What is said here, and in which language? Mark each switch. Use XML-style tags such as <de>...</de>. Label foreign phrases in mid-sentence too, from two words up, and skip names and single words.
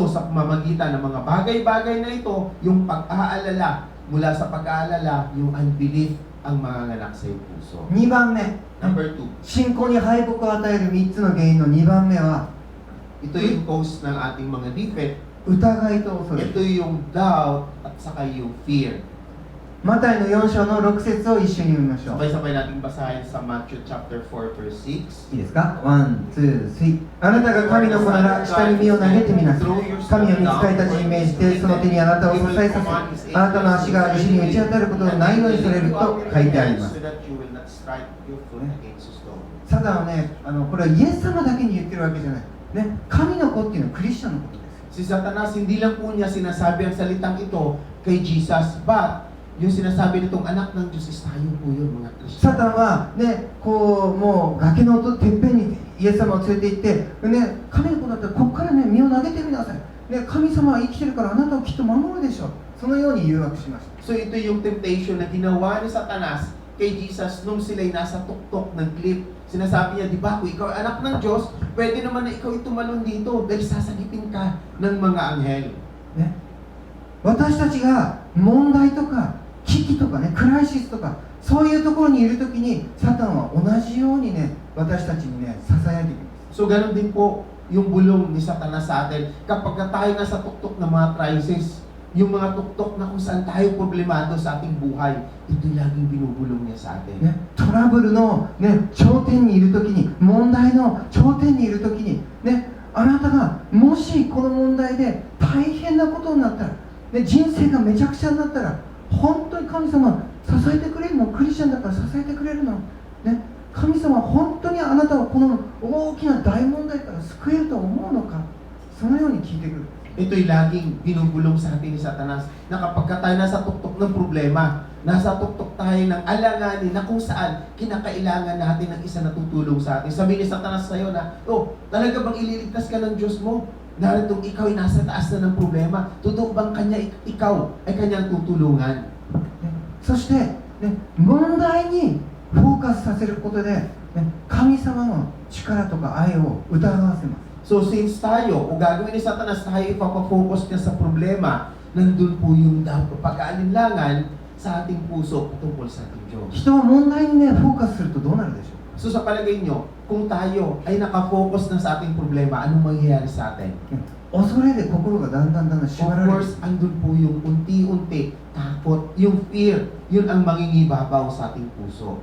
<tl>So, sa pamamagitan ng mga bagay-bagay na ito, yung pag-aalala, mula sa pag-aalala, yung unbelief ang manganganak sa iyong puso.</tl> <ja>2 番目、</ja> <en>Number 2,</en> <ja>信仰に敗北を与える3つの原因の2番目は、</ja> <tl>ito yung cause ng ating mga defect.</tl> <ja>疑いと恐れ。</ja> <tl>Ito yung doubt at saka yung fear.</tl> <ja>マタイの4章の6節を一緒に読みましょう。</ja> <tl>Sabay-sabay natin basahin sa</tl> <en>Matthew chapter 4 verse 6.</en> <ja>いいですか？ 1、2、3。あなたが神の子なら下に身を投げてみなさい。神は御使いたちに命じて、その手にあなたを支えさせ、あなたの足が石に打ち当たることのないようにされると書いてあります。</ja> <en>So that you will not strike your foot against a stone.</en> <ja>サタンはね、これはイエス様だけに言ってるわけじゃない。ね、神の子っていうのはクリスチャンのことですよ。</ja> <tl>Si Satanas, hindi lang po niya sinasabi ang salitang ito kay Jesus, but yung sinasabi nitong anak ng Diyos is tayo po yun, mga</tl> <ja>サ</ja> <tl>Kristiyano.</tl> <ja>タンはね、こうもう崖のてっぺんにイエス様を連れて行って、ね、神の子だったらここからね身を投げてみなさい。ね、神様は生きてるからあなたをきっと守るでしょう。そのように誘惑しました。</ja> <tl>So ito yung temptation na ginawa ni Satanas kay Jesus nung sila'y nasa tuktok ng cliff. Sinasabi niya, di ba, kung ikaw ay anak ng Diyos, pwede naman na ikaw tumalon dito dahil sasagipin ka ng mga anghel.</tl> <ja>ね、私たちが問題とか危機とかね、クライシスとかそういうところにいるときにサタンは同じようにね、私たちにね、支えていきます。</ja> <tl>So ganun din po yung bulong ni Satanas sa atin. Kapag tayo nasa tuktok ng mga crisis, yung mga tuktok na kung saan tayo problemado sa ating buhay, ito laging binubulong niya sa atin.</tl> <ja>ね、トラブルの、ね、頂点にいるときに、問題の頂点にいるときに、ね、あなたがもしこの問題で大変なことになったら、ね、人生がめちゃくちゃになったら、本当に神様支えてくれるの、クリスチャンだから支えてくれるの、ね、神様は本当にあなたをこの大きな大問題から救えると思うのか、そのように聞いてくる。</ja> <tl>Ito'y laging binubulong sa atin ni Satanas na kapag tayo nasa tuktok ng problema, nasa tuktok tayo ng alanganin na kung saan kinakailangan natin ng isa na tutulong sa atin. Sabi ni Satanas sa'yo na, oh, talaga bang ililigtas ka ng Diyos mo? Naritong ikaw ay nasa taas na ng problema. Totoo bang ikaw ay kanyang tutulungan?</tl> <ja>そして、ね、問題にフォーカスさせることで、ね、神様の力とか愛を疑わせます。</ja> <tl>So since tayo, o gagawin ni Satanas, tayo ipapafocus niya sa problema, nandun po yung pag-aalinlangan sa ating puso tungkol sa ating Diyos.</tl> <ja>人は問題にね、フォーカスするとどうなるでしょう。</ja> <tl>So sa palagay nyo, kung tayo ay nakafocus na sa ating problema, anong mangyayari sa atin?</tl> <ja>恐れで心がだんだん縛ら</ja> <tl>Of</tl> <ja>れる。</ja> <tl>course, andun po yung unti-unti takot, yung fear, yun ang mangingibabaw sa ating puso.</tl>